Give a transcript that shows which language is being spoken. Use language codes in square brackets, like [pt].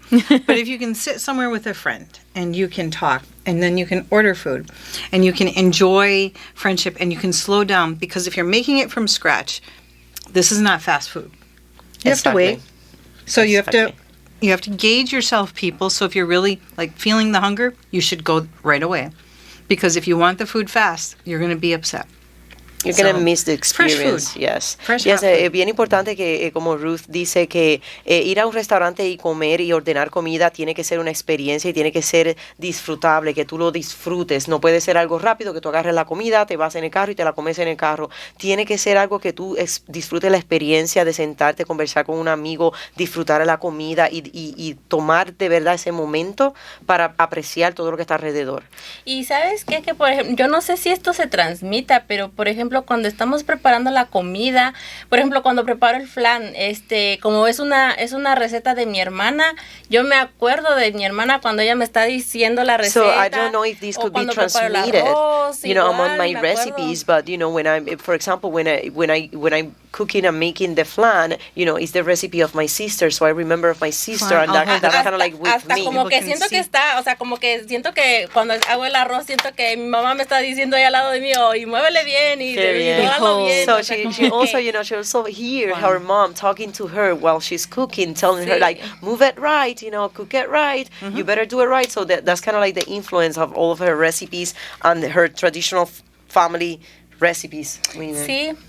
[en] But if you can sit somewhere with a friend and you can talk and then you can order food and you can enjoy friendship and you can slow down, because if you're making it from scratch, this is not fast food. You have to wait. So you have to gauge yourself, people. So if you're really like feeling the hunger, you should go right away. Because if you want the food fast, you're going to be upset. You're going to miss the experience. Fresh food. Yes. Fresh Yes, hot food. [es] bien importante que, como Ruth dice, que ir a un restaurante y comer y ordenar comida tiene que ser una experiencia y tiene que ser disfrutable, que tú lo disfrutes. No puede ser algo rápido, que tú agarres la comida, te vas en el carro y te la comes en el carro. Tiene que ser algo que tú disfrutes la experiencia de sentarte, conversar con un amigo, disfrutar de la comida y tomar de verdad ese momento para apreciar todo lo que está alrededor. Y ¿sabes qué? Que por ejemplo, yo no sé si esto se transmita, pero por ejemplo, cuando estamos preparando la comida, por ejemplo, cuando preparo el flan, como es una receta de mi hermana, yo me acuerdo de mi hermana cuando ella me está diciendo la receta. [en] So I don't know if this could be transmitted, among my recipes, but when for example, when I'm cooking and making the flan, it's the recipe of my sister, so I remember of my sister, and that's kind of like with [es] hasta [en] me. [es] Como que siento que está, o sea, como que siento que cuando hago el arroz, siento que mi mamá me está diciendo ahí al lado de mí, y muévele bien, y hágalo bien. [en] So she also, she also hear her mom talking to her while she's cooking, telling her like, move it right, cook it right, you better do it right. So that's kind of like the influence of all of her recipes and her traditional family recipes. [es] Sí.